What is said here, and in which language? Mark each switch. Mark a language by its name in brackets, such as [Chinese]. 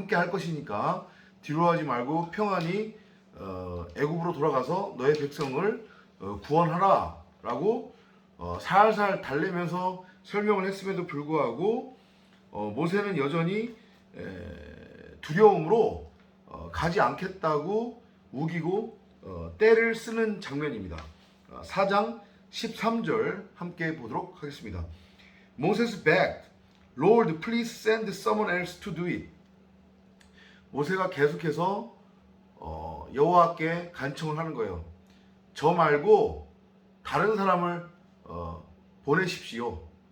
[Korean] 것이니까 뒤로 하지 말고 평안히 애굽으로 돌아가서 너의 백성을 구원하라 라고 살살 달래면서 설명을 했음에도 불구하고 모세는 여전히 두려움으로 가지 않겠다고 우기고 떼를 쓰는 장면입니다. 4장 13절 함께 보도록 하겠습니다. [English] Moses begged, Lord, please send someone else to do it. [Korean] 모세가 계속해서 여호와께 간청을 하는 거예요. 저 말고 다른 사람을 보내십시오.